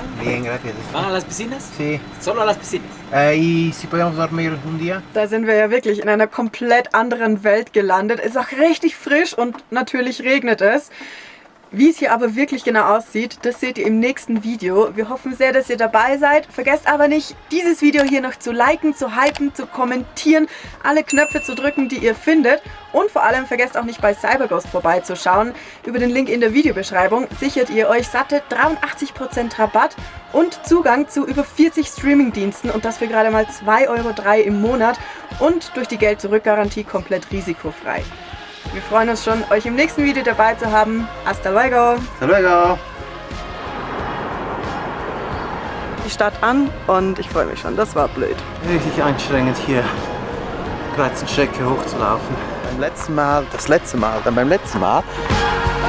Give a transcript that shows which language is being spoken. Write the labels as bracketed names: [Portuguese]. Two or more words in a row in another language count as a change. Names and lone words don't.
[Spanish] Bien, gracias. ¿Van a las piscinas? Sí. Solo a las piscinas. ¿Y si podemos dormir un día? [German] Da sind wir ja wirklich in einer komplett anderen Welt gelandet. Ist auch richtig frisch und natürlich regnet es. Wie es hier aber wirklich genau aussieht, das seht ihr im nächsten Video. Wir hoffen sehr, dass ihr dabei seid. Vergesst aber nicht, dieses Video hier noch zu liken, zu hypen, zu kommentieren, alle Knöpfe zu drücken, die ihr findet. Und vor allem vergesst auch nicht bei CyberGhost vorbeizuschauen. Über den Link in der Videobeschreibung sichert ihr euch satte 83% Rabatt und Zugang zu über 40 Streamingdiensten und das für gerade mal 2,03 € im Monat und durch die Geld-Zurück-Garantie komplett risikofrei. Wir freuen uns schon, euch im nächsten Video dabei zu haben. [Spanish] Hasta luego! Hasta luego! [German] Die Stadt an und ich freue mich schon, das war blöd. Richtig anstrengend hier, Greizenstrecke hochzulaufen. Beim letzten Mal, dann beim letzten Mal,